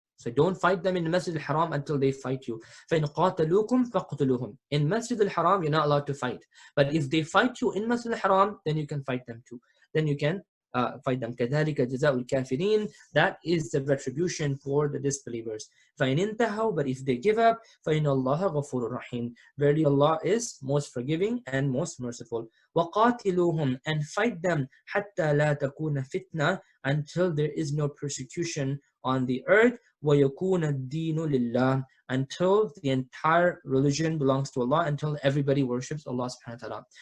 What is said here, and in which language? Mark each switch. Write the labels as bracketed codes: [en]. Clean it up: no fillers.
[en] So don't fight them in the Masjid al-Haram until they fight you. [ar] فَإِنْ قَاتَلُوكُمْ فَقْتُلُوهُمْ. [en] In Masjid al-Haram, you're not allowed to fight. But if they fight you in Masjid al-Haram, then you can fight them too. Then you can fight them. [ar] كَذَلِكَ جَزَاءُ الْكَافِرِينَ. [en] That is the retribution for the disbelievers. [ar] فَإِنْ انْتَهَوْا, [en] but if they give up, [ar] فَإِنَّ اللَّهَ غَفُورٌ رَحِيمٌ. [en] Verily Allah is most forgiving and most merciful. [ar] وَقَاتِلُوهُمْ, [en] and fight them, [ar] حَتَّى لَا تَكُونَ فِتْنَةً, [en] until there is no persecution on the earth. [ar] وَيَكُونَ الدِّينُ لِلَّهِ, [en] until the entire religion belongs to Allah, until everybody worships Allah subhanahu wa ta'ala.